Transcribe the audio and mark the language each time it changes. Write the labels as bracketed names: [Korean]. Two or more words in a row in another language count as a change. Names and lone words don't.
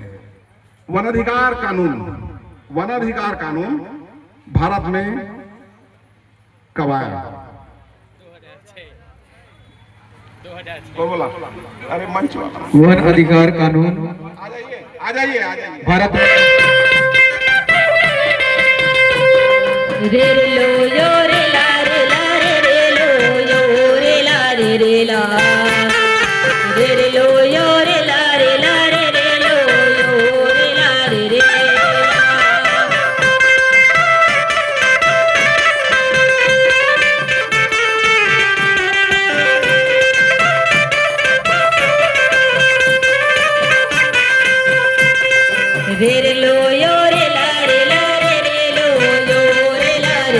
[Hindi] वनाधिकार कानून भारत में कब आया? 2006 बोला? अरे मंच वन अधिकार कानून आ जाइए भारत रे लो यो रे ला रे ला रे लो यो रे ला रे ला रे लो यो रे ला रे ला रे लो यो रे ला रे रे लो यो रे ला रे लो यो रे ला रे।